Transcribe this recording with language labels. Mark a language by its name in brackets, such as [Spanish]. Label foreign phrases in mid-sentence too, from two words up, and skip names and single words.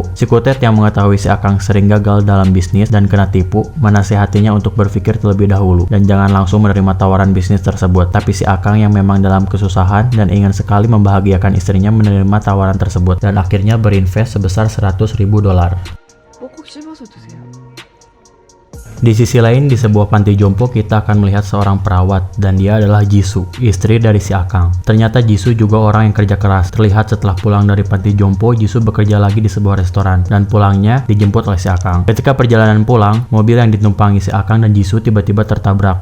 [Indonesian] Si Kutet yang mengetahui si Akang sering gagal dalam bisnis dan kena tipu, menasihatinya untuk berpikir terlebih dahulu dan jangan langsung menerima tawaran bisnis tersebut. Tapi si Akang yang memang dalam kesusahan dan ingin sekali membahagiakan istrinya menerima tawaran tersebut dan akhirnya berinvest sebesar $100.000. [Korean] 꼭꼭 씹어서 드세요. [Indonesian] Di sisi lain, di sebuah panti jompo kita akan melihat seorang perawat, dan dia adalah Jisoo, istri dari si Akang. Ternyata Jisoo juga orang yang kerja keras. Terlihat setelah pulang dari panti jompo, Jisoo bekerja lagi di sebuah restoran, dan pulangnya dijemput oleh si Akang. Ketika perjalanan pulang, mobil yang ditumpangi si Akang dan Jisoo tiba-tiba tertabrak.